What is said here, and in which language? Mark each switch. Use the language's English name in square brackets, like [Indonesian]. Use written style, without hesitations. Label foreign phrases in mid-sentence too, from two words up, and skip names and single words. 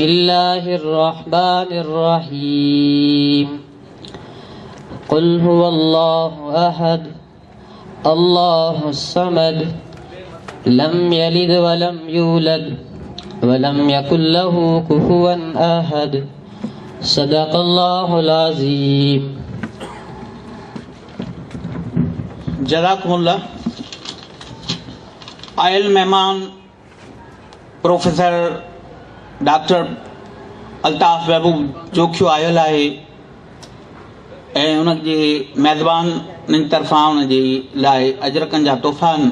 [Arabic] الله الرحمن الرحيم قل هو الله أحد الله الصمد لم يلد ولم يولد ولم يكن له كفوا أحد صدق الله العظيم [Sindhi] जज़ाकुमुल्लाह। आयल मेहमान प्रोफेसर डॉक्टर अल्ताफ़ महबूब जोखियो आयल आहे ऐं उनजे मेज़बाननि तरफ़ां उनजे लाइ अजरकनि जा तोहफ़ा आहिनि।